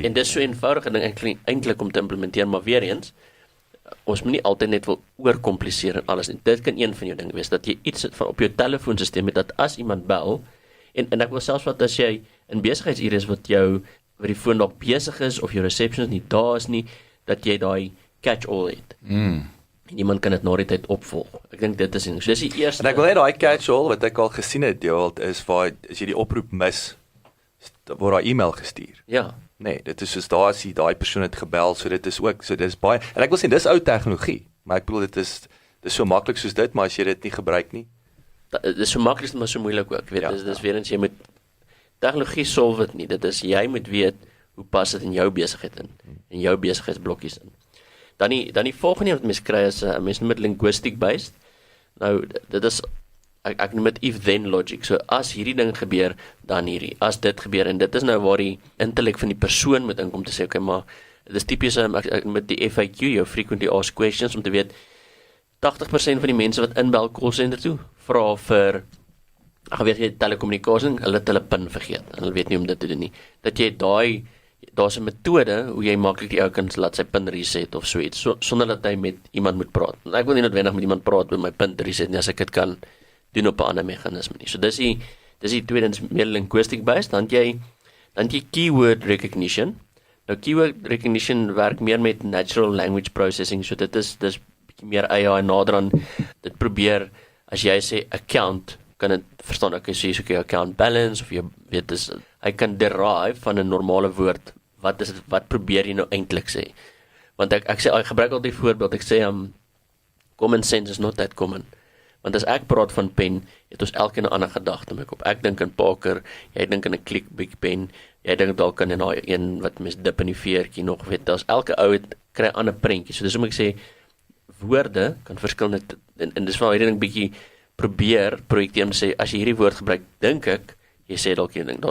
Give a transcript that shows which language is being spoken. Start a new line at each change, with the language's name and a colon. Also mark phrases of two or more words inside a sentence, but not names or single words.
Afrikaans: En dit is so eenvoudig en eintlik om te implementeer, maar weer eens, ons moet nie altyd net wil oorkompliseer en alles. En dit kan een van jou dinge wees, dat jy iets van op jou telefoonsisteem het, dat as iemand bel, en ek wil selfs wat as jy in besigheidsure is wat die foon dalk besig is, of jou receptionist nie daar is nie, dat jy daai catch-all het. En iemand kan dit na die tyd opvolg. Ek dink dit is so dis die eerste. En ek wil net daai catch-all wat ek al gesien het, Gerald, is waar as jy die oproep mis, word daai e-mail gestuur. Ja. Nee, dit is soos daar as daai persoon het gebel, so dit is ook, so dis baie, en ek wil sê dis ou tegnologie, maar ek bedoel dit is so maklik soos dit, maar as jy dit nie gebruik nie. Dit is so maklik, maar so moeilik ook, weet, dis weer eens jy moet tegnologie solve dit nie, dit is jy moet weet hoe pas dit in jou besigheid in jou besigheidsblokkies in. Dan die volgende wat mens kry is mens noem dit
English: linguistic based.
Afrikaans: Nou dit is ek noem dit
English: if then logic.
Afrikaans: So as hierdie ding gebeur, dan hierdie. As dit gebeur en dit is nou waar die intellek van die persoon moet inkom te sê, okay, maar dis tipies met die FAQ, jou
English: frequently asked questions,
Afrikaans: om te weet 80% van die mense wat inbel
English: call center
Afrikaans: toe vra vir weet jy telekommunikasie, hulle het hulle PIN vergeet. Hulle weet nie om dit te doen nie. Dat jy daar's 'n metode hoe jy maklik die ou kan laat sy
English: PIN reset
Afrikaans: of so iets, sonder dat hy met iemand moet praat. Ek wil nie noodwendig met iemand praat om my PIN te reset nie, as ek dit kan doen op 'n ander meganisme nie. So dis die tweedens meer
English: linguistic based,
Afrikaans: dan jy
English: keyword recognition.
Afrikaans: Nou
English: keyword recognition
Afrikaans: werk meer met
English: natural language processing,
Afrikaans: so dis bietjie meer AI nader aan dit probeer, as jy sê account, kan dit verstaan, ek sê so 'n
English: account balance,
Afrikaans: of jy weet dis, hy kan derive van 'n normale woord, wat probeer jy nou eintlik sê? Want ek sê, ek gebruik altyd die voorbeeld, ek sê
English: common sense is not that common.
Afrikaans: Want as ek praat van pen, het ons elke 'n ander gedagte in my kop. Ek dink aan Parker, jy dink aan 'n Click pen, jy dink dalk aan 'n een wat mens dip in die veertjie nog, weet, daar's elke ou kry 'n ander prentjie. So dis hoekom ek sê woorde kan verskillende en dis waar hierdie ding bietjie probeer projekteer om sê, as jy hierdie woord gebruik, dink ek, jy sê dalk een ding.